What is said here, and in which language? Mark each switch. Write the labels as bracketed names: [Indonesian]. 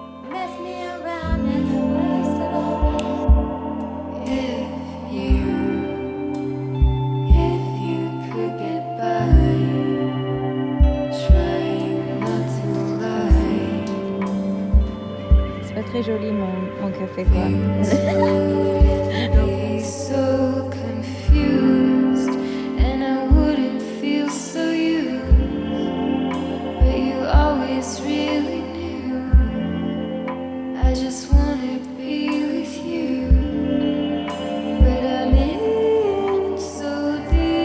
[English] Mess me around and the worst of all. If you could get by, trying not to lie. [French] C'est pas très joli mon café quoi. [English] Be so confused, and I wouldn't feel so used, but you always really knew I just wanna be with you, but I'm in so deep.